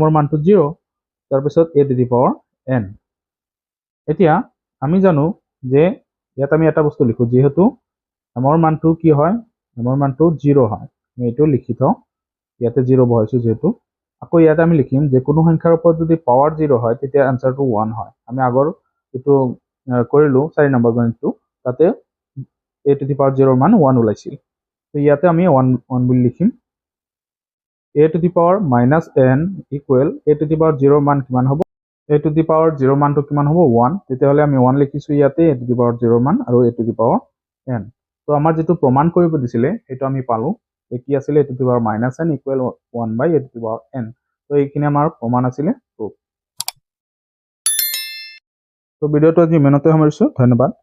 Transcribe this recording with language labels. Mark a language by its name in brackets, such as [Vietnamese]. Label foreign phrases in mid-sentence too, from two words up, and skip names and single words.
[Assamese] ৰ মানটো 0 তাৰ পিছত [English] a to the power n [Assamese] এতিয়া আমি জানো যে ইয়াত আমি এটা বস্তু লিখো যেহেতু m ৰ মানটো কি হয় m ৰ মানটো 0 হয় আমি এটো লিখি থও ইয়াতে 0 বহাইছো যেহেতু আকৌ ইয়াতে আমি লিখিম যে কোনো সংখ্যাৰ ওপৰত যদি পাৱাৰ 0 হয় তেতিয়া আনসাৰটো 1 হয় আমি আগৰ এটো কৰিলো 4 নম্বৰ গণিতটো তাতে [English] a to the power 0 [Assamese] ৰ মান 1 ওলাইছিল তো ইয়াতে আমি 1 বুলি লিখিম [English] a to the power minus n equal a to the power 0 [Assamese] ৰ মান কিমান হ'ব [English] a to the power 0 [Assamese] মানটো কিমান হ'ব 1 তেতিয়া হলে আমি 1 লিখিছো ইয়াতে [English] a to the power 0 [Assamese] মান আৰু [English] a to the power n [Assamese] তো আমাৰ যেটো প্ৰমাণ কৰিব দিছিলে এটো আমি পালো কি আছিল [English] a to the power minus n equal 1 by a to the power n [Assamese] তো এইখিনি আমাৰ প্ৰমাণ আছিল তো ভিডিওটো আজি ইমানতে সামৰিছো ধন্যবাদ